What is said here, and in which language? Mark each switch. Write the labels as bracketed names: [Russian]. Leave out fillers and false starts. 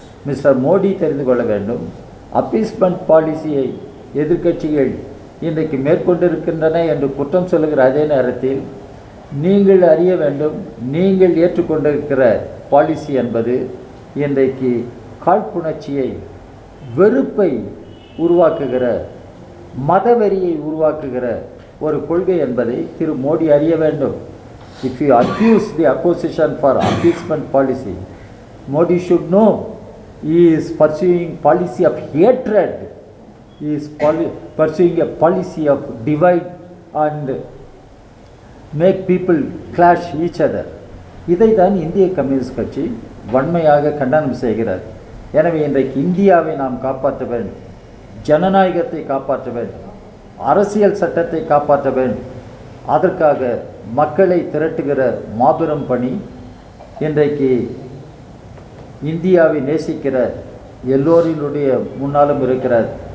[Tamil] Mister Modi தெரிந்து கொள்ள வேண்டும், அப்பீஸ்மெண்ட் பாலிசியை எதிர்க்கட்சிகள் இன்றைக்கு மேற்கொண்டிருக்கின்றன என்று குற்றம் சொல்லுகிற அதே நேரத்தில் நீங்கள் அறிய வேண்டும், நீங்கள் ஏற்றுக்கொண்டிருக்கிற பாலிசி என்பது இன்றைக்கு காழ்ப்புணர்ச்சியை, வெறுப்பை உருவாக்குகிற, மதவெறியை உருவாக்குகிற ஒரு கொள்கை என்பதை திரு மோடி அறிய வேண்டும். [English] If you accuse the opposition for appeasement policy, Modi should know he is pursuing policy of hatred. He is pursuing a policy of divide and make people clash each other. [Tamil] இதை தான் இந்திய கம்யூனிஸ்ட் கட்சி வன்மையாக கண்டனம் செய்கிறார். எனவே இன்றைக்கு இந்தியாவை நாம் காப்பாற்ற வேண்டும், ஜனநாயகத்தை காப்பாற்ற வேண்டும், அரசியல் சட்டத்தை காப்பாற்ற வேண்டும். அதற்காக மக்களை திரட்டுகிற மாபெரும் பணி இன்றைக்கு இந்தியாவை நேசிக்கிற எல்லோரினுடைய முன்னாலும் இருக்கிறது.